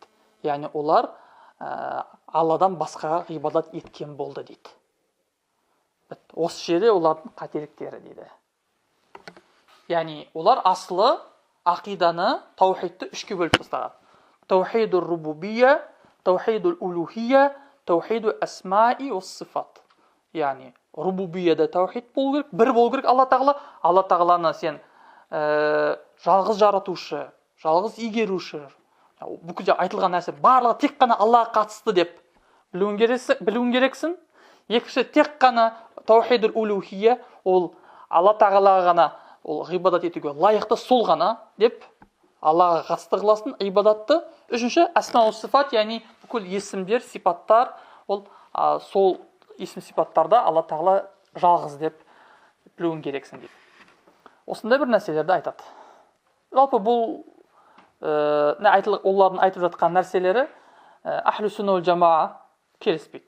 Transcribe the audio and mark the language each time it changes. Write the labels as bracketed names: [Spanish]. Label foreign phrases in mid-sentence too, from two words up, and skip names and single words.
[Kazakh] Яғни олар Алладан басқаға ғибадат еткен болды дейді. Осы жерде олардың қателіктері дейді. Яғни олар асылы ақиданы, таухидты үшке бөліп тастаған. [Arabic] توحيد الربوبية توحيد الألوهية, توحيد الأسماء والصفات. [Kazakh] Яғни рубубияда таухид болу керек, бір болу керек Алла тағала. Алла тағаланы сен жалғыз жаратушы, жалғыз игеруші, бүкіл айтылған нәрсе барлығы тек қана Аллаға қатысты деп білуің керексің. Екінші, тек қана [Arabic] توحيد الألوهية, [Kazakh] ол Алла тағалаға ғана ол ғибадат етуге лайықты сол ғана деп Аллаға қатысты қыласың ибадатты. Үшінші, [Arabic] أسماء وصفات, [Kazakh] яғни бүкіл есімдер, сипаттар, ол сол есім сипаттарда Алла тағала жалғыз деп білуің керексің дейді. Осындай бір нәрселерді айтады. Жалпы бұл олардың айтып жатқан нәрселері [Arabic] أهل السنة والجماعة [Kazakh] келіспейді.